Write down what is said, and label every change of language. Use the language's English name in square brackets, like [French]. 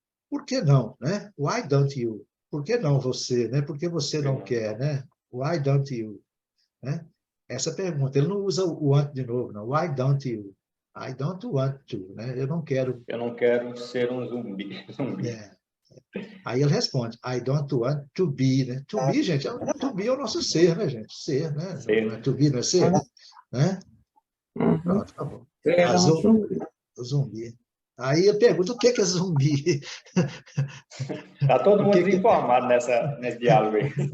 [Portuguese] Por que não, né? [English] Why don't you? [Portuguese] Por que não você, né? Por que você não quer, né? [English] Why don't you? [Portuguese] Né? Essa pergunta. Ele não usa o want de novo, não. [English] Why don't you? I don't want to, [Portuguese] né? Eu não quero. Eu não quero ser um zumbi. Aí ele responde, [English] I don't want to be, [Portuguese] né? To be, gente, to be é o nosso ser, né, gente? Ser, né? Ser. To be não é ser, né? Pronto, tá bom. O zumbi. Aí eu pergunto, o que é zumbi? Está todo mundo desinformado nesse diálogo aí.